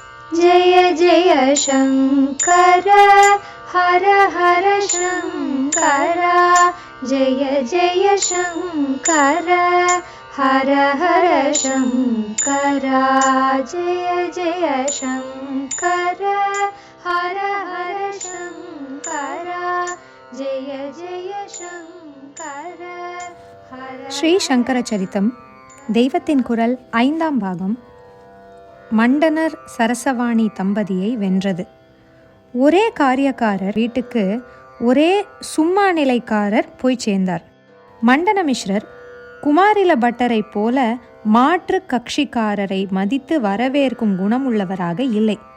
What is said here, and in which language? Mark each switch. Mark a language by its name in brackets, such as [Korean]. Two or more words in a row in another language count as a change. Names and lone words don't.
[Sanskrit] जय जय शङ्कर हर हर शङ्कर जय जय शङ्कर हर हर शङ्कर जय जय शङ्कर हर हर शङ्कर जय जय शङ्कर [Tamil] ஸ்ரீ சங்கர சரித்தம் தெய்வத்தின் குரல் 5ஆம் பாகம் மண்டனர் சரசவாணி தம்பதியை வென்றது. ஒரே காரியக்காரர் வீட்டுக்கு ஒரே சும்மா நிலைக்காரர் போய் சேர்ந்தார். மண்டன மிஸ்ரர் குமாரில பட்டரை போல மாற்று கட்சிக்காரரை மதித்து வரவேற்கும் குணமுள்ளவராக இல்லை.